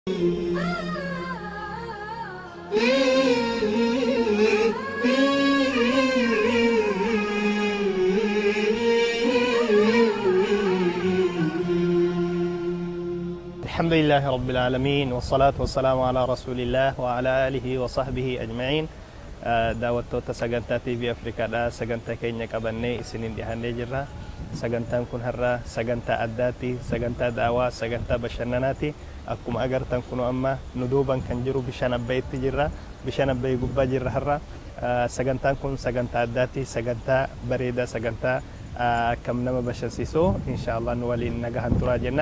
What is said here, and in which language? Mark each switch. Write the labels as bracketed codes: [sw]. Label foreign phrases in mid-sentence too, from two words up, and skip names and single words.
[ar] الحمد لله رب العالمين والصلاة والسلام على رسول الله وعلى آله وصحبه أجمعين. [om] daawwattoota sagantaa TV Afrikaadhaa sagantaa keenya qabannee isiniin dhiyaannee jirra. Sagantaan kun har'a sagantaa addaati, sagantaa daawaa, sagantaa bashannanaati. Akkuma agartan kun amma nu duuban kan jiru bishaan Abbayitti jirra. Bishaan Abbayii gubbaa jirra har'a. Sagantaan kun sagantaa addaati, sagantaa bareedaa, sagantaa akkam nama bashannansiisoo inshallah nu waliin nagahan turaa jenna.